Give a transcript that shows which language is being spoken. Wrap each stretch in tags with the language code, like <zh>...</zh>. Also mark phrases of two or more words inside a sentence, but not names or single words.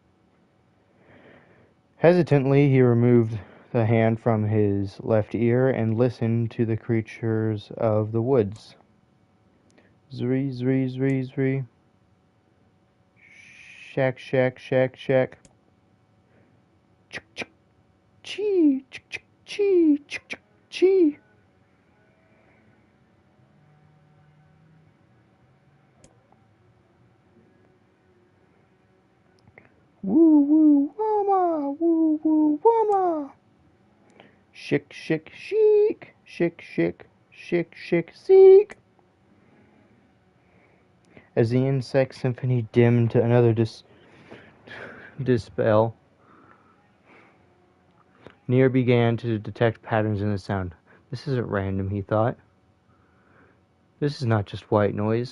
<en>Hesitantly, he removed the hand from his left ear and listened to the creatures of the woods. Zree, zree, zree, zree. Shack, shack, shack, shack. Chick, chick, chee, chick, chick, chee, chick, chick, chee. Woo, woo, wama, woo, woo, wama. Shick, shick, chic, shick, shick, shick, shick, seek. As the insect symphony dimmed to another dispel, NieR began to detect patterns in the sound. This isn't random, he thought. This is not just white noise.</en>